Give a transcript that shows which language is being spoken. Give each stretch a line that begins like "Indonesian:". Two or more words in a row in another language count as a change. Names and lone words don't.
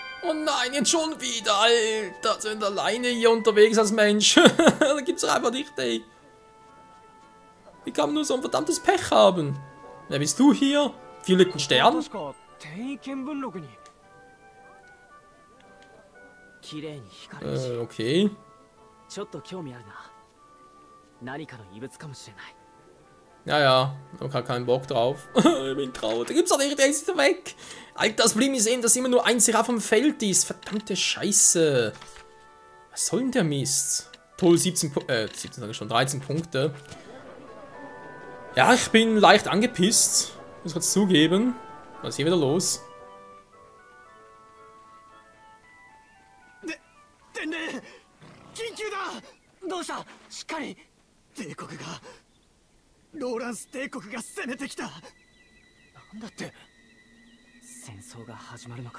German: Oh nein, jetzt schon wieder, Alter. Sind alleine hier unterwegs als Mensch. Da gibt's doch einfach nicht, ey. Wie kann man nur so ein verdammtes Pech haben? Wer bist du hier? Violetten Stern?
Japanese: 確か転移見聞録に綺麗に光るし、
German: Okay.
Japanese: ちょっと興味あるな。何かの異物かもしれない。
German: Ja, ja, ich habe keinen Bock drauf. Ich bin traurig. Da gibt's doch nicht, der ist weg. Alter, das Problem ist eben, dass immer nur ein Seraph am Feld ist. Verdammte Scheiße. Was soll denn der Mist? Toll, 17 sage ich schon, 13 Punkte. Ja, ich bin leicht angepisst. Muss ich jetzt zugeben. Was ist hier wieder los?
Japanese: 天霊緊急だ。どうした？しっかり。帝国がローランス帝国が攻めてきた。なんだって。戦争が始まるのか。